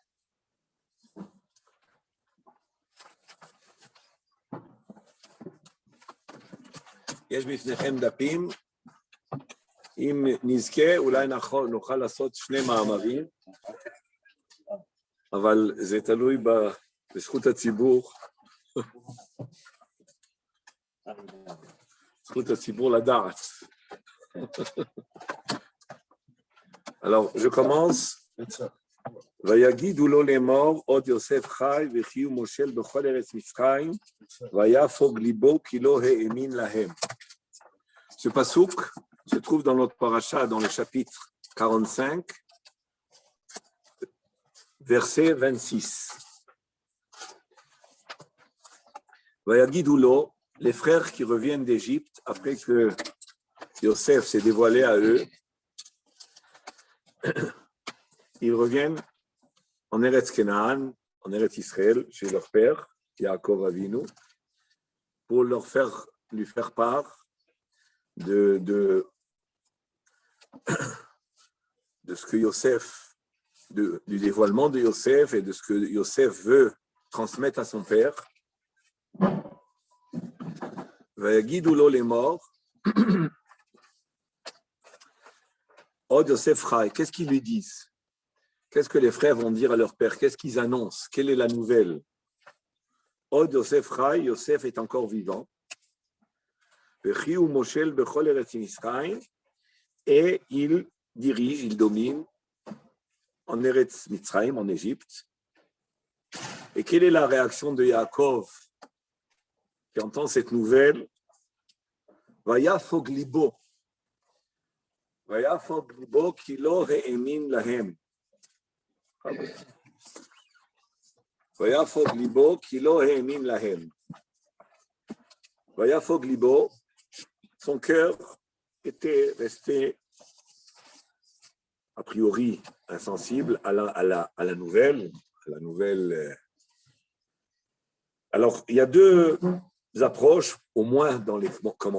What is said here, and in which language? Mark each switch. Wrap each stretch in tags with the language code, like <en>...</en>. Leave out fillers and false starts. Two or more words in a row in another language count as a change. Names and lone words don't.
<he>יש בפניכם דפים, אם נזכה אולי נוכל לעשות שני מאמרים, אבל זה תלוי בזכות הציבור. זכות הציבור לדעת.</he> <fr>Alors, je commence.</fr> <he>ויגידו לו לאמור, עוד יוסף חי וחיו מושל בכל ארץ מצרים, ויפוג ליבו כי לא האמין להם.</he> <fr>Ce pasuk se trouve dans notre paracha, dans le chapitre 45, verset 26.</fr> <he>ויגידו לו,</he> <fr>les frères qui reviennent d'Égypte, après que Yosef s'est dévoilé à eux, ils reviennent en Eretz Canaan, en Eretz Israël, chez leur père, Yaakov Avinu, pour lui faire part de ce que Yosef, du dévoilement de Yosef et de ce que Yosef veut transmettre à son père.</fr> <he>ויגידו לו לאמור, עוד יוסף חי,</he> <fr>qu'est-ce qu'ils lui disent? Qu'est-ce que les frères vont dire à leur père? Qu'est-ce qu'ils annoncent? Quelle est la nouvelle?</fr> <he>עוד יוסף חי,</he> <fr>Yosef est encore vivant.</fr> <he>וחיו מושל בכל ארץ מצרים,</he> <fr>et il dirige, il domine en Eretz Mitzrayim, en Égypte. Et quelle est la réaction de Yaakov qui entend cette nouvelle?</fr> <he>ויפוג ליבו, ויפוג ליבו כי לא האמין להם. ויפוג ליבו כי לא האמין להם. ויפוג ליבו,</he> <fr>son cœur était resté a priori insensible à la nouvelle. Alors, il y a deux approches, au moins dans les commentaires.</fr>